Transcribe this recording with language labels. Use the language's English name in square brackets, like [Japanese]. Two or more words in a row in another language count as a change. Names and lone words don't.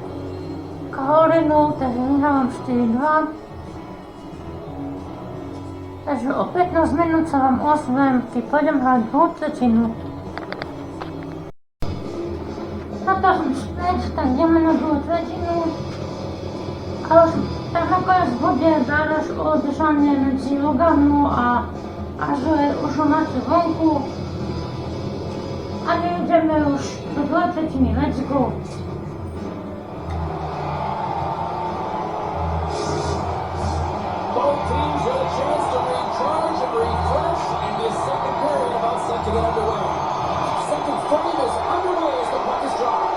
[Slovak] Karolinu, treniram 4-2. Takže o 15 minút sa vám ozvem, keď pôjdem hrať druhú tretinu. Toto som späť, tak ideme na druhú tretinu. Ale už tak nakoniec bude záraž o držanie medzi Luganu a že už ho máte vonku. A my ideme už do druhej tretiny, [English] let's go. Both teams get a chance to recharge and refresh, and this second period about set to get underway. Second frame is underway as the puck is dropped.